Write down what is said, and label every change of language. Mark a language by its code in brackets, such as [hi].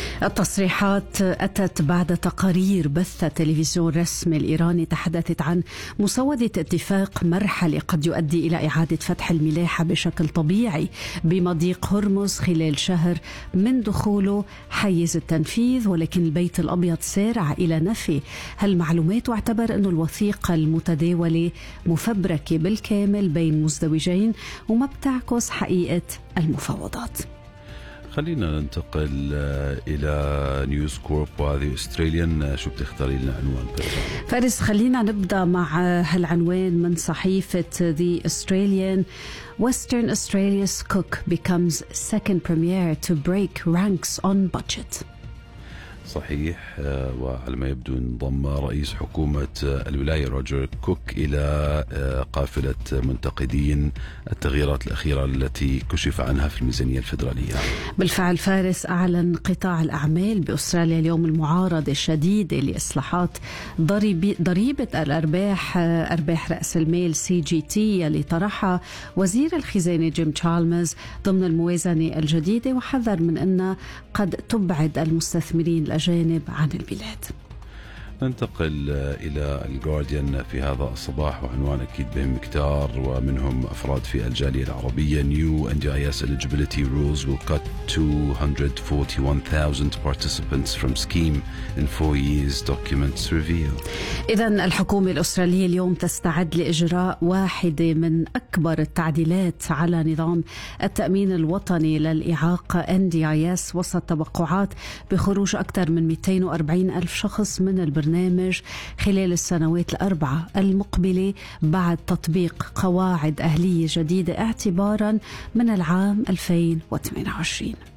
[ar] التصريحات أتت بعد تقارير بث تلفزيون رسمي الإيراني تحدثت عن مسودة اتفاق مرحلي قد يؤدي إلى إعادة فتح الملاحة بشكل طبيعي بمضيق هرمز خلال شهر من دخوله حيز التنفيذ، ولكن البيت الأبيض سارع إلى نفي هالمعلومات واعتبر أن الوثيقة المتداولة مفبركة بالكامل بين مزدوجين وما بتعكس حقيقة المفاوضات. خلينا ننتقل إلى نيوز كورب وهذه أستراليان، شو بتختاري لنا عنوان فارس؟ خلينا نبدأ مع هالعنوان من صحيفة The Australian. [en] Western Australia's cook becomes second premier to break ranks on budget. [ar] صحيح، وعلى ما يبدو انضم رئيس حكومة الولاية روجر كوك إلى قافلة منتقدين التغييرات الأخيرة التي كشف عنها في الميزانية الفيدرالية. بالفعل فارس، أعلن قطاع الأعمال بأستراليا اليوم المعارضة الشديدة لإصلاحات ضريبة الأرباح، أرباح رأس المال CGT اللي طرحها وزير الخزانة جيم تشالمرز ضمن الموازنة الجديدة، وحذر من أنها قد تبعد المستثمرين الأجانب عن البلاد. ننتقل إلى الغارديان في هذا الصباح، وعنوان أكيد بهم كتار، ومنهم أفراد في الجالية العربية. [en] New NDIS eligibility rules will cut 241,000 participants from scheme in 4 years, documents reveal. [ar] إذن الحكومة الأسترالية اليوم تستعد لإجراء واحدة من أكبر التعديلات على نظام التأمين الوطني للإعاقة NDIS وسط توقعات بخروج أكثر من 240,000 شخص من البرنامج خلال السنوات الأربعة المقبلة بعد تطبيق قواعد أهلية جديدة اعتبارا من العام 2028.